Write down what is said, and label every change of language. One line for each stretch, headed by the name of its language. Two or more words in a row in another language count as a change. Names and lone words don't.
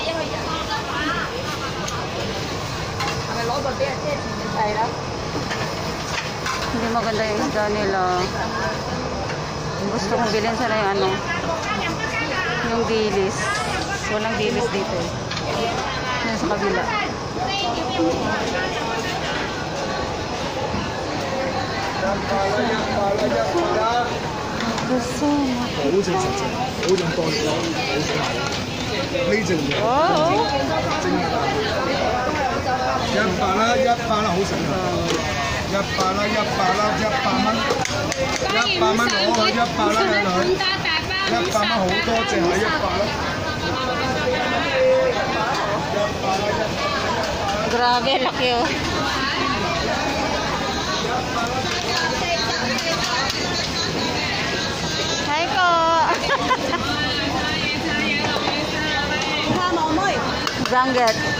Filipino: Hindi maganda yung isda nila. Gusto kong bilhin sana yung ano, yung dilis. Walang dilis dito eh. Yan sa kabila. Wow!
Cantonese: 100啦，100啦，好食啊！100啦，100啦，100蚊，100蚊攞去100啦，靚女，100蚊好多隻係100啦。
Filipino: Grabe, laki oh. Hi po. Zanget.